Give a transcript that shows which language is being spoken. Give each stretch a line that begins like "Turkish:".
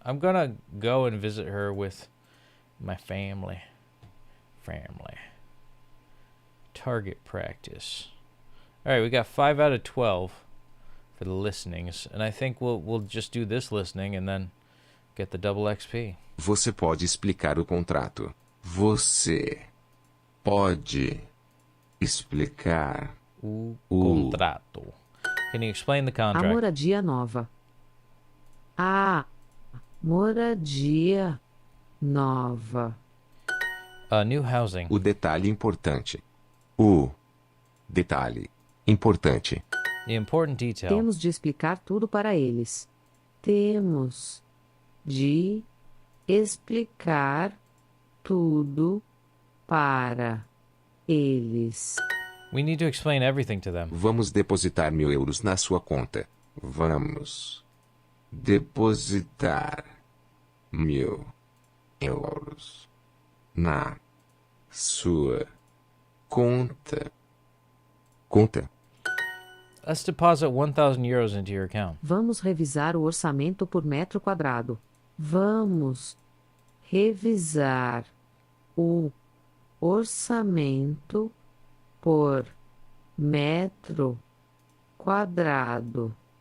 English: I'm gonna go and visit her with my family. Target practice. All right, we got 5 out of 12 for the listenings, and I think we'll just do this listening and then get the double XP.
Portuguese: Você pode explicar o contrato. Você pode explicar o contrato.
English: Can you explain the contract?
Portuguese: A moradia nova. A moradia nova.
English: New housing.
Portuguese: O detalhe importante. O detalhe importante.
English: The important detail.
Portuguese: Temos de explicar tudo para eles. Temos de explicar tudo para eles.
English: We need to explain everything to them.
Portuguese: Vamos depositar 1.000 euros na sua conta. Vamos depositar 1.000 euros na sua conta.
English: Let's deposit 1,000 euros into your account.
Portuguese: Vamos revisar o orçamento por metro quadrado. Vamos revisar o orçamento por metro quadrado.